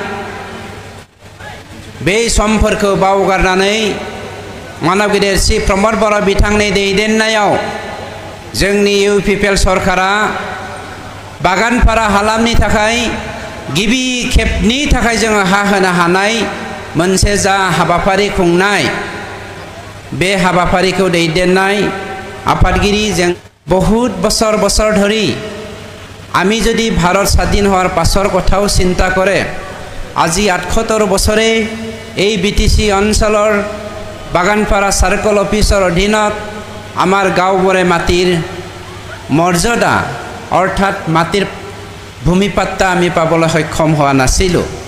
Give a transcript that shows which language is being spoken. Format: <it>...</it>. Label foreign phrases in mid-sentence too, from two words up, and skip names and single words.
<brx>बे समफोरखौ बावगारनानै मानव गिदिर श्री प्रमोद बड़ो बिथांनि दैदेननायाव जोंनि UPPL सरकारा बागानपारा हालामनि थाखाय गिबि खेबनि थाखाय जोङो हा होनो हानाय मोनसे जा हाबाफारि खुंनाय, बे हाबाफारिखौ दैदेननाय आफादगिरि जों बहुत</brx> <as>बছৰ বছৰ ধৰি আমি যদি ভাৰত স্বাধীন হোৱাৰ পাছৰ কথাও চিন্তা কৰে, আজি 78 বছৰে এই BTC অঞ্চলৰ বাগানপাৰা সাৰ্কল অফিচৰ অধীনত আমাৰ গাঁওবোৰে মাটিৰ মৰ্যাদা অৰ্থাৎ মাটিৰ ভূমি পাট্টা আমি পাবলৈ সক্ষম হোৱা নাছিলোঁ।</as>